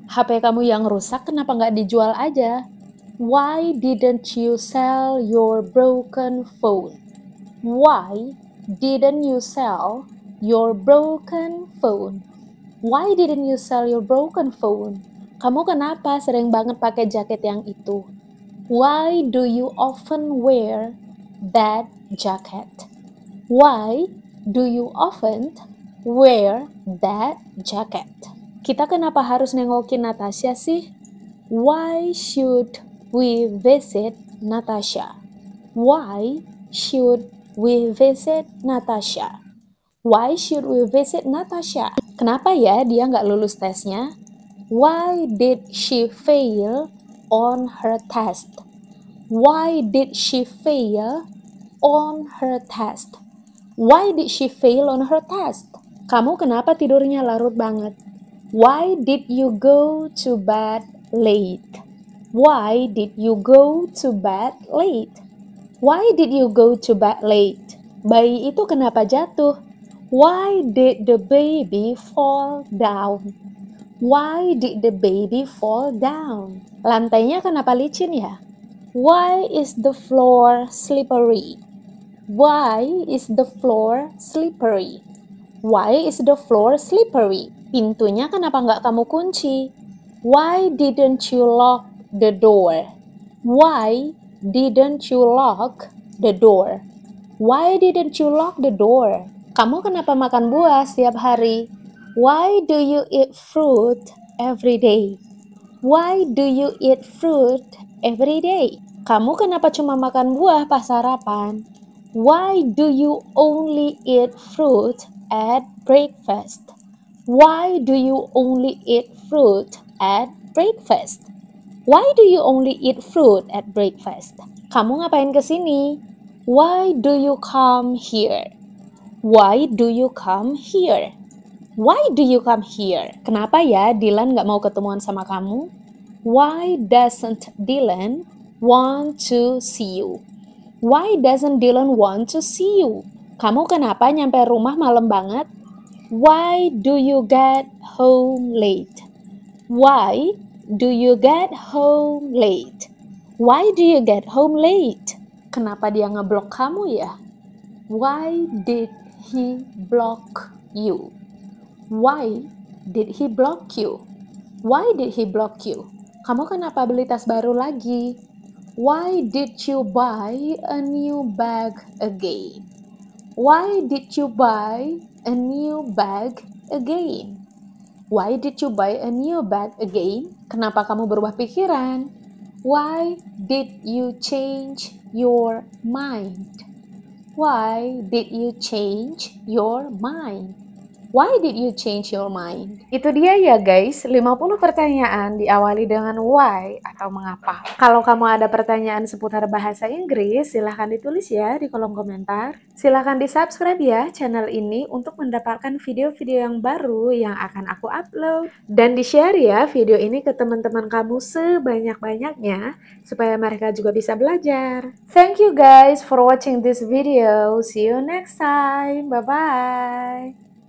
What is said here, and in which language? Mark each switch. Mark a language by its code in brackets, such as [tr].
[id] HP kamu yang rusak kenapa nggak dijual aja? [en] Why didn't you sell your broken phone? Why didn't you sell your broken phone? Why didn't you sell your broken phone? [id] Kamu kenapa sering banget pakai jaket yang itu? [en] Why do you often wear that jacket? Why do you often wear that jacket? [id] Kita kenapa harus nengokin Natasha sih? [en] Why should we visit Natasha? Why should we visit Natasha? Why should we visit Natasha? [id] Kenapa ya dia nggak lulus tesnya? [en] Why did she fail on her test? Why did she fail on her test? Why did she fail on her test? [id] Kamu kenapa tidurnya larut banget? [en] Why did you go to bed late? Why did you go to bed late? Why did you go to bed late? [id] Bayi itu kenapa jatuh? [en] Why did the baby fall down? Why did the baby fall down? [id] Lantainya kenapa licin ya? [en] Why is the floor slippery? Why is the floor slippery? Why is the floor slippery? [id] Pintunya kenapa nggak kamu kunci? [en] Why didn't you lock the door? Why didn't you lock the door? Why didn't you lock the door? [id] Kamu kenapa makan buah setiap hari? [en] Why do you eat fruit every day? Why do you eat fruit every day? [id] Kamu kenapa cuma makan buah pas sarapan? [en] Why do you only eat fruit at breakfast? Why do you only eat fruit at breakfast? Why do you only eat fruit at breakfast? [id] Kamu ngapain kesini? [en] Why do you come here? Why do you come here? Why do you come here? [id] Kenapa ya Dylan gak mau ketemuan sama kamu? [en] Why doesn't Dylan want to see you? Why doesn't Dylan want to see you? [id] Kamu kenapa nyampe rumah malam banget? [en] Why do you get home late? Why do you get home late? Why do you get home late? [id] Kenapa dia ngeblok kamu ya? [en] Why did he block you? Why did he block you? Why did he block you? [id] Kamu kenapa beli tas baru lagi? [en] Why did you buy a new bag again? Why did you buy a new bag again? Why did you buy a new bag again? [id] Kenapa kamu berubah pikiran? [en] Why did you change your mind? Why did you change your mind? Why did you change your mind? [id] Itu dia ya guys, 50 pertanyaan diawali dengan why atau mengapa. Kalau kamu ada pertanyaan seputar bahasa Inggris, silahkan ditulis ya di kolom komentar. Silahkan di-subscribe ya channel ini untuk mendapatkan video-video yang baru yang akan aku upload. Dan di-share ya video ini ke teman-teman kamu sebanyak-banyaknya supaya mereka juga bisa belajar. [en] Thank you guys for watching this video. See you next time. Bye-bye.